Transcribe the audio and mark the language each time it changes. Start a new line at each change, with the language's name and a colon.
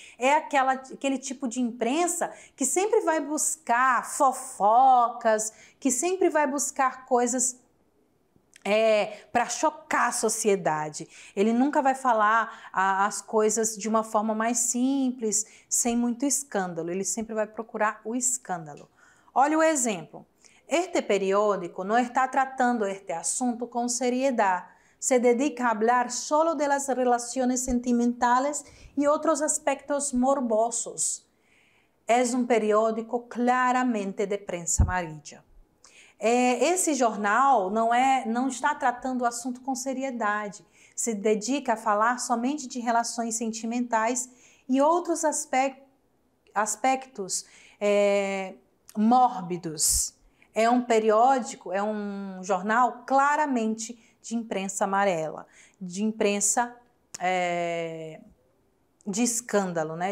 Portuguese: É aquele tipo de imprensa que sempre vai buscar fofocas, que sempre vai buscar coisas para chocar a sociedade. Ele nunca vai falar as coisas de uma forma mais simples, sem muito escândalo. Ele sempre vai procurar o escândalo. Olha o exemplo. Este periódico não está tratando este assunto com seriedade.
Spanish: Se dedica a hablar solo de las relaciones sentimentales y otros aspectos morbosos. Es un periódico claramente de prensa amarilla.
Portuguese: Esse jornal não está tratando o assunto com seriedade. Se dedica a falar somente de relações sentimentais e outros aspectos mórbidos. É um periódico, é um jornal claramente de imprensa amarela, de imprensa de escândalo, né?